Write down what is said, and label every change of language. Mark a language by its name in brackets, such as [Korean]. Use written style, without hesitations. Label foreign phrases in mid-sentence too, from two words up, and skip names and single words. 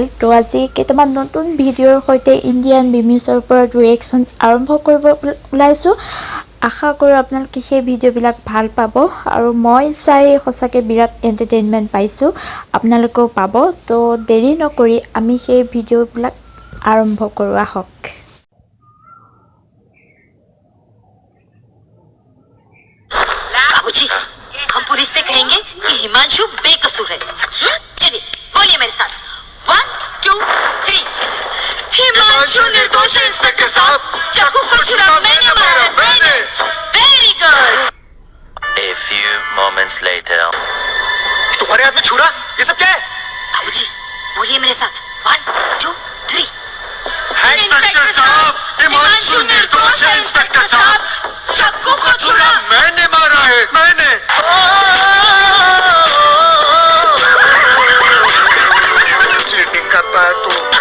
[Assamese] তো আজি কেইটামান নতুন ভিডিঅ'ৰ সৈতে ইণ্ডিয়ান মিমিছৰ ওপৰত ৰিয়েকচন আৰম্ভ কৰিব ওলাইছো। আশা কৰো আপোনালোকে সেই ভিডিঅ'বিলাক ভাল পাব আৰু মই চাই সঁচাকৈ বিৰাট এণ্টাৰটেইনমেণ্ট পাইছো, আপোনালোকেও পাব। তো দেৰি নকৰি আমি সেই ভিডিঅ'বিলাক আৰম্ভ কৰো আহক। [Hindi] बाबूजी, हम पुलिस से कहेंगे कि हिमांशु बेकसूर है। चलिए बोलिए मेरे साथ, 1 2 3। हिमांशु निर्दोष है इंस्पेक्टर साहब, चाकू को छुरा मैंने मारा, मैंने। [English] very good. A few moments later. [Hindi] तुम्हारे हाथ में छुरा? ये सब क्या है? बाबूजी बोलिए मेरे साथ, 1 2 3। इंस्पेक्टर साहब, हिमांशु निर्दोष है इंस्पेक्टर साहब, चाकू को छुरा मैंने मारा है, मैंने। चीटिंग करता है तू।